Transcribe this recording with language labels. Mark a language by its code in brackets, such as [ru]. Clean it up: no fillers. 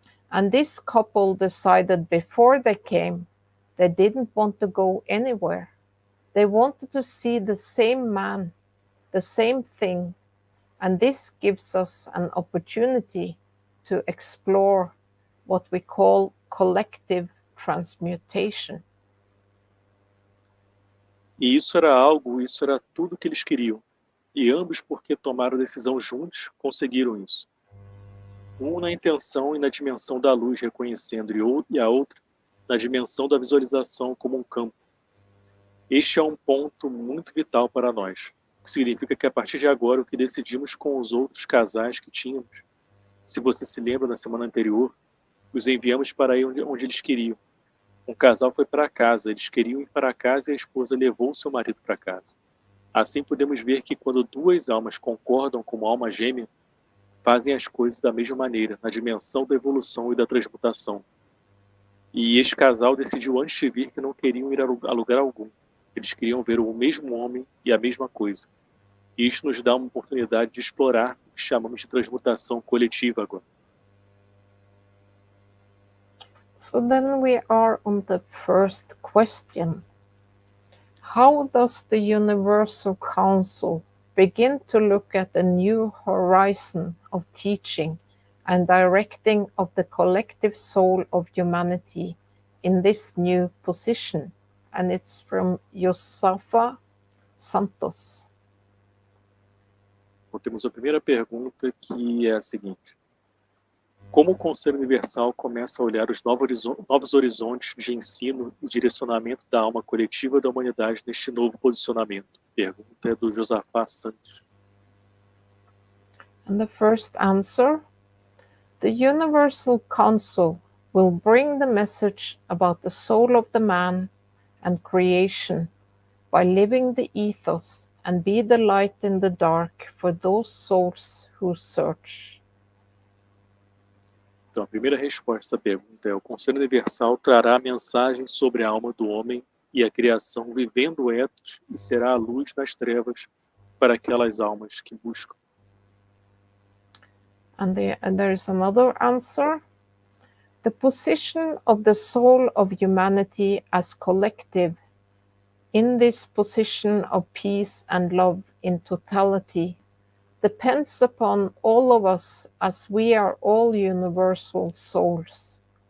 [en] And this couple decided before they came, they didn't want to go anywhere. They wanted to see the same man, the same thing. And this gives us an opportunity to explore what we call collective transmutation. [pt] E isso era tudo que eles queriam. E ambos, porque tomaram a decisão juntos, conseguiram isso. Um na intenção e na dimensão da luz, reconhecendo, e a outra na dimensão da visualização como um campo. Este é um ponto muito vital para nós, o que significa que a partir de agora o que decidimos com os outros casais que tínhamos, se você se lembra na semana anterior, os enviamos para aí onde eles queriam. Um casal foi para casa, eles queriam ir para casa e a esposa levou o seu marido para casa. Assim podemos ver que quando duas almas concordam como alma gêmea, fazem as coisas da mesma maneira, na dimensão da evolução e da transmutação. E este casal decidiu antes de vir que não queriam ir a lugar algum. Eles queriam ver o mesmo homem e a mesma coisa. E isso nos dá uma oportunidade de explorar o que chamamos de transmutação coletiva agora. [en] So then we are on the first question. How does the Universal Council begin to look at a new horizon of teaching and directing of the collective soul of humanity in this new position? And it's from Josafa Santos. [pt] Então, temos a primeira pergunta, que é a seguinte: como o Conselho Universal começa a olhar os novos horizontes de ensino e direcionamento da alma coletiva da humanidade neste novo posicionamento? Pergunta é do Josafá Santos. [en] And the first answer: the Universal Council will bring the message about the soul of the man and creation by living the ethos and be the light in the dark for those souls who search. [pt] Então, a primeira resposta a essa pergunta é: o Conselho Universal trará a mensagem sobre a alma do homem e a criação vivendo o ethos e será a luz nas trevas para aquelas almas que buscam. [en] And there is another answer. The position of the soul of humanity as collective in this position of peace and love in totality depends upon all of us, as we are all universal souls.